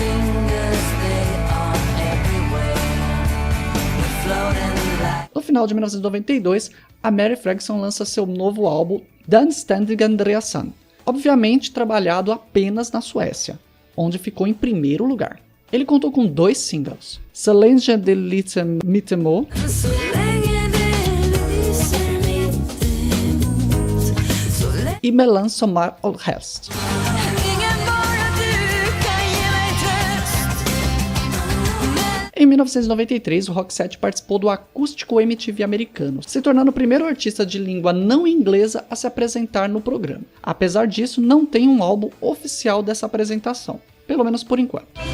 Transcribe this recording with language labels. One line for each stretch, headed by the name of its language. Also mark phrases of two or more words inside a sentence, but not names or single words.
Portuguese: No final de 1992, a Mary Fredriksson lança seu novo álbum Dan Stendig Andreasson, obviamente trabalhado apenas na Suécia, onde ficou em primeiro lugar. Ele contou com 2 singles, Så länge det lite mittemo e Mellan sommar och höst. Em 1993, o Roxette participou do Acústico MTV americano, se tornando o primeiro artista de língua não inglesa a se apresentar no programa. Apesar disso, não tem um álbum oficial dessa apresentação, pelo menos por enquanto.